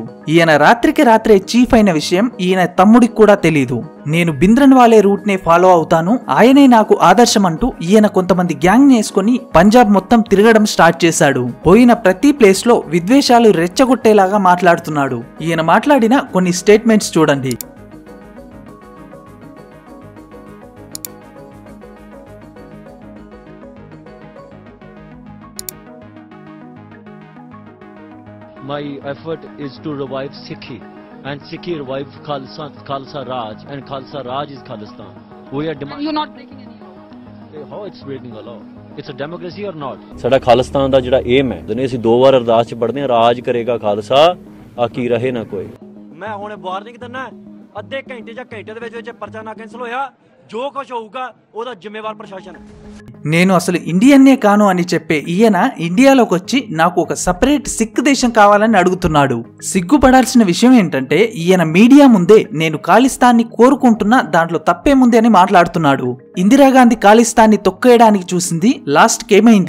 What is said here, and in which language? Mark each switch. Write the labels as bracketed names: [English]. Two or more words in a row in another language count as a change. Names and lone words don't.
[Telugu] ఈయన రాత్రికి రాత్రే చీఫ్ అయిన విషయం ఈయన తమ్ముడికి కూడా తెలీదు. నేను బింద్రన్వాలే రూట్ నే ఫాలో అవుతాను, ఆయనే నాకు ఆదర్శం అంటూ ఈయన కొంతమంది గ్యాంగ్ వేసుకుని పంజాబ్ మొత్తం తిరగడం స్టార్ట్ చేశాడు. పోయిన ప్రతి ప్లేస్ లో విద్వేషాలు రెచ్చగొట్టేలాగా మాట్లాడుతున్నాడు. ఈయన మాట్లాడిన కొన్ని స్టేట్మెంట్స్ చూడండి. [English] My effort is to revive Sikhi, and Sikhi revived Khalsa Raj, and Khalsa Raj is Khalistan. We are demanding. You're not breaking any law. How it's breaking a law? It's a democracy or not? [Punjabi] ਸਾਡਾ ਖਾਲਿਸਤਾਨ ਦਾ ਜਿਹੜਾ ਏਮ ਹੈ, ਜਿਹਨੇ ਅਸੀਂ 2 ਵਾਰ ਅਰਦਾਸ ਚ ਪੜ੍ਹਦੇ ਹਾਂ, ਰਾਜ ਕਰੇਗਾ ਖਾਲਸਾ ਆਕੀ ਰਹੇ ਨਾ ਕੋਈ। ਮੈਂ ਹੁਣੇ ਵਾਰਨਿੰਗ ਦਿੰਦਾ, ਅੱਧੇ ਘੰਟੇ ਜਾਂ ਘੰਟੇ ਦੇ ਵਿੱਚ ਪਰਚਾ ਨਾ ਕੈਂਸਲ ਹੋਇਆ, ਜੋ ਕੁਝ ਹੋਊਗਾ ਉਹਦਾ ਜ਼ਿੰਮੇਵਾਰ ਪ੍ਰਸ਼ਾਸਨ ਹੈ। [Telugu] నేను అసలు ఇండియన్నే కాను అని చెప్పే ఈయన ఇండియాలోకి వచ్చి నాకు ఒక సపరేట్ సిక్ దేశం కావాలని అడుగుతున్నాడు. సిగ్గుపడాల్సిన విషయం ఏంటంటే ఈయన మీడియా ముందే నేను ఖాళిస్తాన్ని కోరుకుంటున్నా, దాంట్లో తప్పేముంది అని మాట్లాడుతున్నాడు. ఇందిరాగాంధీ ఖాళిస్తాన్ని తొక్కేయడానికి చూసింది, లాస్ట్ కేమైంది?